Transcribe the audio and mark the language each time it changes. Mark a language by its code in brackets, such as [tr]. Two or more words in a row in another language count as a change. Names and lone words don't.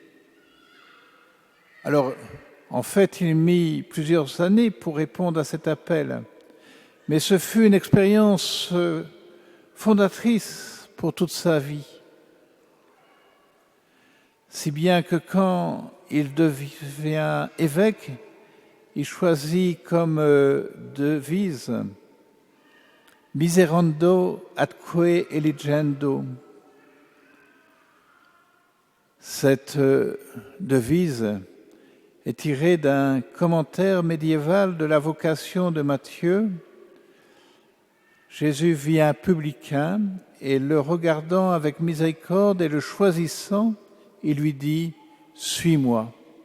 [fr] Alors, en fait, il mit plusieurs années pour répondre à cet appel, mais ce fut une expérience fondatrice pour toute sa vie. Si bien que quand il devient évêque, il choisit comme devise « [la] Miserando atque eligendo ». [fr] Cette devise est tirée d'un commentaire médiéval de la vocation de Matthieu. Jésus vit un publicain et le regardant avec miséricorde et le choisissant, il lui dit « Suis-moi ».